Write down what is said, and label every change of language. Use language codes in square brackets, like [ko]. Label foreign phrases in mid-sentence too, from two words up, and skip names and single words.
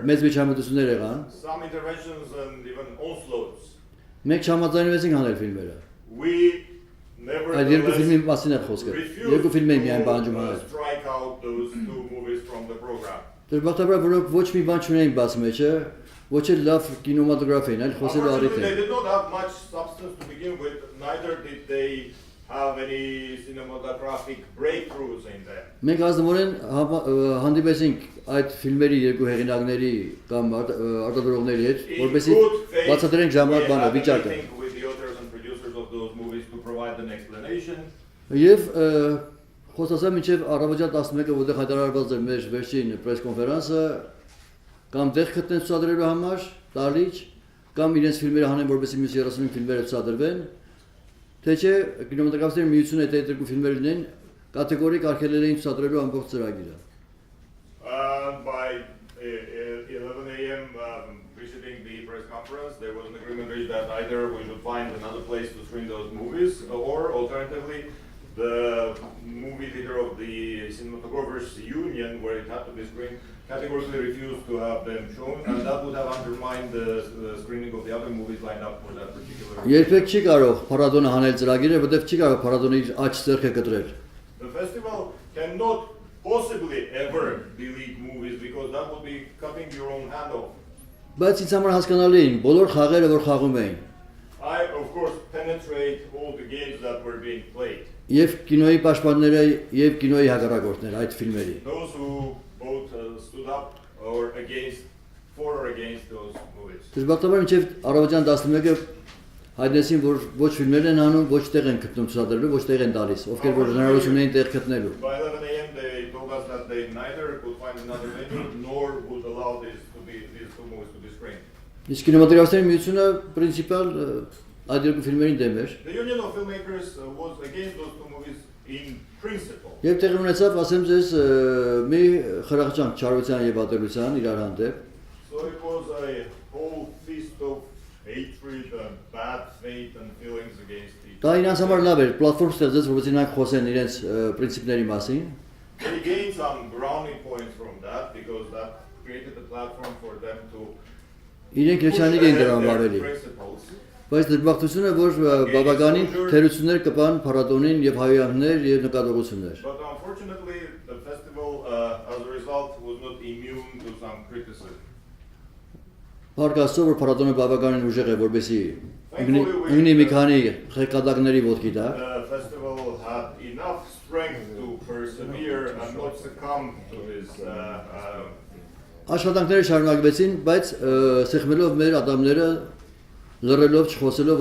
[hy] մեծ միջամտություններ եղան։ [en] some interventions and even onslaughts. [hy] Մենք չհամաձայնվեցինք անել ֆիլմերը։ [en] We [hy] Այդ երկու ֆիլմի մասին է խոսքը։ Երկու ֆիլմ էին միայն պահանջում անել։ [en] strike out those two movies from the program. [hy] Դժբախտաբար որոնք ոչ մի բան չունեին բաց մեջը, ոչ էլ լավ կինեմատոգրաֆ էին, այլ խոսելու առիթ [en] Unfortunately, they [hy] էին։ [en] did not have much substance to begin with, neither did they have any cinematographic breakthroughs in them. [hy] Մենք ազնվորեն հանդիպեցինք այդ ֆիլմերի երկու հեղինակների կամ արտադրողների հետ, որպեսզի բացատրենք ժամանակ բանը վիճակը։ [en] With the authors and producers of those movies to provide an explanation. [hy] Եվ խոսացա մինչև առավոտյան 11-ը, որտեղ հայտարարված էր մեր վերջին [en] press conference, [hy] կամ տեղ գտնեն ցուցադրելու համար, դալիճ, կամ իրենց ֆիլմերը հանեն, որպեսզի մյուս 35 ֆիլմերը ցուցադրվեն, թե չէ կինեմատոգրաֆիայի միությունը այդ երկու ֆիլմերը լինեն կատեգորիկ արգելել էին ցուցադրելու ամբողջ ծրագիրը։ [en] By 11 a.m. Preceding the press conference, there was an agreement reached that either we should find another place to screen those movies, or alternatively, the movie theater of the Cinematographers Union, where it had to be screened, categorically refused to have them shown, and that would have undermined the screening of the other movies lined up for that particular. [hy] Երբեք չի կարող փառատոնը հանել ծրագիրը, որտեղ չի կարող փառատոնի իր աճ ձեռքը կտրել։ [en] The festival cannot possibly ever delete movies because that would be cutting your own hand off. [hy] Բայց ինձ համար հասկանալի էին բոլոր խաղերը, որ խաղում էին։ [en] I, of course, penetrate all the games that were being played. [hy] Եվ կինոյի պաշտպանները եւ կինոյի հակառակորդները այդ ֆիլմերի։ [en] Those who both stood up or against, for or against those movies. [hy] Դժբախտաբար մինչև առավոտյան 11-ը հայտնեցին, որ ոչ ֆիլմերն են անում, ոչ տեղ են գտնում ցուցադրելու, ոչ տեղ են տալիս, ովքեր որ հնարավորություն էին տեղ գտնելու։ [en] By 11 a.m. they told us that they neither could find another venue nor would allow these two movies to be screened. [hy] Իսկ կինեմատոգրաֆիայի միությունը պրինցիպալ այդ երկու ֆիլմերին դեմ էր։ [en] The Union of Filmmakers was against those two movies in principle. [hy] Եվ տեղի ունեցավ, ասեմ ձեզ, մի խրախճանք չարության եւ ատելության իրար հանդեպ։ [en] So it was a whole feast of hatred and bad faith and feelings against each other. [hy] Դա իրանց համար լավ էր, պլատֆորմ ստեղծեց, որպեսզի նրանք խոսեն իրենց պրինցիպների մասին։ [en] They gained some grounding points from that because that created a platform for them to [hy] Իրենք երջանիկ էին դրան ավելի։ Բայց դժբախտությունը, որ բավականին թերություններ կպան փառատոնին եւ հայհոյանքներ եւ նկատողություններ։ [en] But unfortunately the festival as a result was not immune to some criticism. [hy] Փառք Աստծո, որ փառատոնը բավականին ուժեղ է, որպեսզի ունի մի քանի խեկատակների ոտքի տակ։ [en] The festival had enough strength to persevere and not succumb to this [hy] Աշխատանքները շարունակվեցին, բայց սեղմելով մեր ատամները, լռելով, չխոսելով,